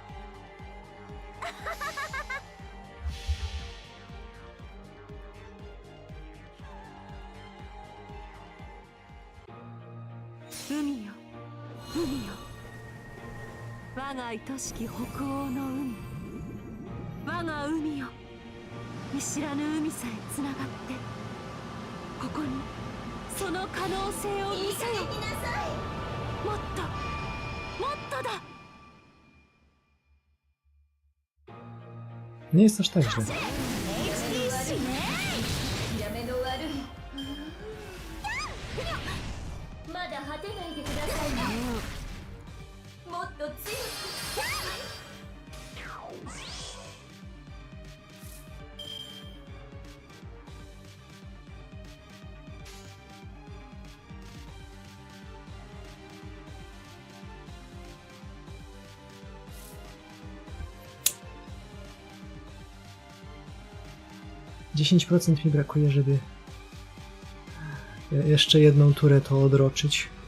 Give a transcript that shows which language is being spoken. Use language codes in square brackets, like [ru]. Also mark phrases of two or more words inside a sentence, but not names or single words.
[ja] 海よ海よ、我が愛しき北欧の海。我が海よ、見知らぬ海さえつながってここにその可能性を見せよ。もっともっとだ。 [pl] Nie jest aż tak źle. [ja] やめの悪いまだ果てないでくださいねもっと強く [pl] 10% mi brakuje, żeby jeszcze jedną turę to odroczyć.